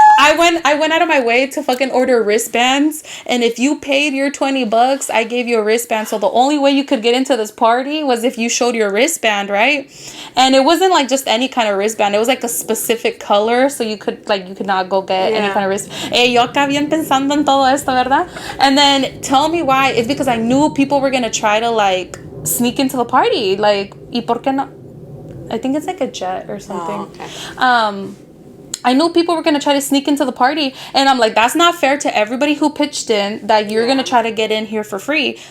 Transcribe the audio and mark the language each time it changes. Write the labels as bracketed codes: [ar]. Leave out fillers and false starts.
[en] I went out of my way to fucking order wristbands, and if you paid your $20, I gave you a wristband. So the only way you could get into this party was if you showed your wristband, right? And it wasn't like just any kind of wristband. It was like a specific color, so you could not go get any kind of wristband. [es] Yo acá bien pensando en todo esto, ¿verdad? [en] And then tell me why. It's because I knew people were gonna try to like sneak into the party. Like, [es] ¿y por qué no? [en] I think it's like a jet or something. Oh, okay. I knew people were going to try to sneak into the party. And I'm like, that's not fair to everybody who pitched in that you're going to try to get in here for free.